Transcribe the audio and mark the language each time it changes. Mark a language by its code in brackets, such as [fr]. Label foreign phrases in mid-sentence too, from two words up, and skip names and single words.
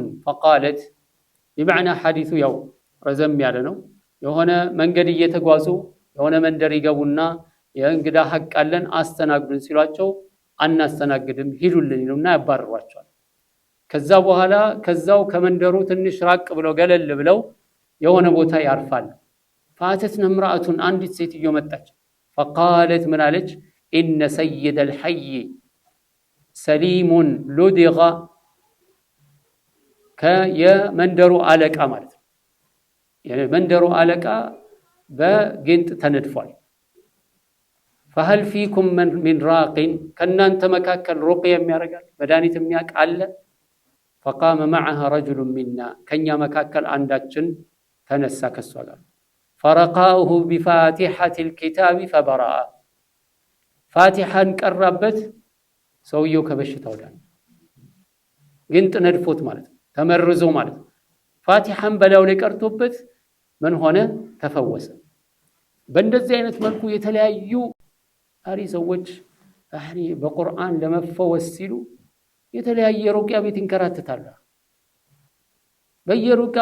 [am] ፈቃለት ቢመዕና ሐዲሱ ያው ረዘም ያለ ነው። የሆነ መንገድ እየተጓዙ የሆነ መንደር ይገቡና የእንግዳ ሐቅ አለን አስተናግዱን ሲሏቸው አናስተናግድም ሂዱልን ይሉና ያባርሯቸዋል። ከዛ በኋላ ከዛው ከመንደሩ ትንሽ ራቅ ብለው ገለል ብለው የሆነ ቦታ ያርፋሉ። [ar] فأتتنا امرأة [am] አንዲት ሴትዮ መጣች። فقالت ምን አለች? [ar] إن سيد الحي سليم لدغ [am] ከየመንደሩ አለቃ ማለት ነው። የመንደሩ አለቃ በጊንጥ ተነድፏል። [ar] فهل فيكم من راق [am] ከናንተ መካከል ሩቅያ የሚያረጋል መድኃኒት የሚያውቅ አለ? [ar] فقام معها رجل منا [am] ከኛ መካከል አንዳችን ተነሳ ከሷ ጋር [ar] فرقاه بفاتحة الكتاب فبرأ [am] ፋቲሐን ቀራበት ሰውየው ከበሽታው ዳነ። ጊንጥ ነድፎት ማለት ነው ተመርዞ ማለት ነው። ፋቲሐን በላው ላይ ቀርቶበት ምን ሆነ? ተፈወሰ። በእንደዚህ አይነት መልኩ የተለያዩ አሪ ሰዎች በቁርአን ለመፈወስ ሲሉ የተለያየ ሩቅያ ቤት ይንከራተታሉ። በየሩቅያ